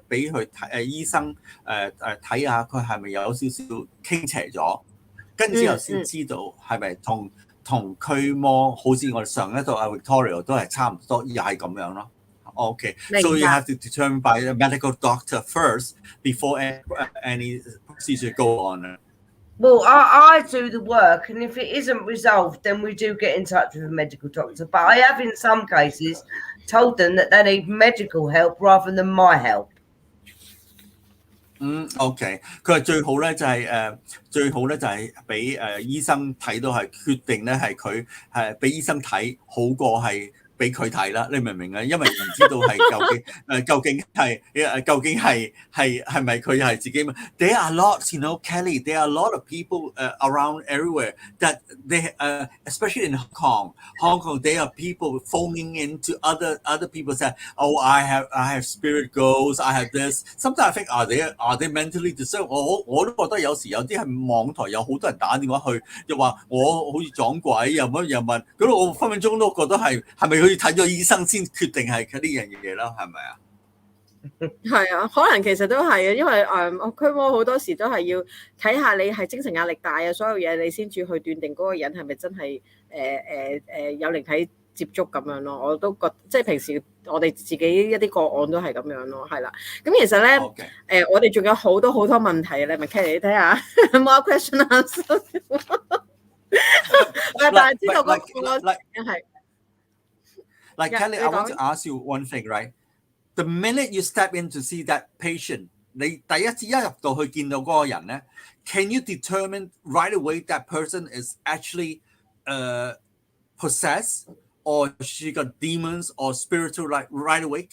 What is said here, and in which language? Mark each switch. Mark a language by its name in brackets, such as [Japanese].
[Cantonese] 佢睇醫生睇下佢係咪有少少傾斜咗，跟之後先知道係咪同驅魔，好似我哋上一度Victoria 都係差唔多，又係咁樣咯。 [English] Okay, so you have to determine by a medical doctor first before any procedure go on. Well, I do the work, and if it isn't resolved, then we do get in touch with a medical doctor. But I have, in some cases, told them that they need medical help rather than my help. [Cantonese] OK， 佢話最好咧就係俾醫生睇到係決定咧係佢係俾醫生睇好過係俾佢睇啦，你明唔明啊？因為唔知道係究竟係咪佢係自己嘛 ？ [English] There are lots, Kelly. There are a lot of people around everywhere that they, especially in Hong Kong, there are people phoning into other people saying, "Oh, I have spirit ghosts. I have this." Sometimes I think, are they mentally disturbed? [Cantonese] 我都覺得有時有啲係網台有好多人打電話去，又話我好似撞鬼，又問，咁我分分鐘都覺得係咪佢睇咗醫生先決定係呢樣嘢啦？係咪啊？係啊，可能其實都係啊，因為驅魔好多時都係要睇下你係精神壓力大啊，所有嘢你先至去斷定嗰個人係咪真係有靈體接觸咁樣咯。我都覺即係平時我哋自己一啲個案都係咁樣咯，係啦。咁其實咧我哋仲有好多問題，你咪 Kelly 你睇下 [English] more question answer [Cantonese] 但係知道嗰個係。 [English] Like Kelly, I want to ask you one thing, right? The minute you step in to see that patient, [Cantonese] 你第一次一入到去見到嗰個人咧 [English] can you determine right away that person is actually possessed or she got demons or spiritual right away?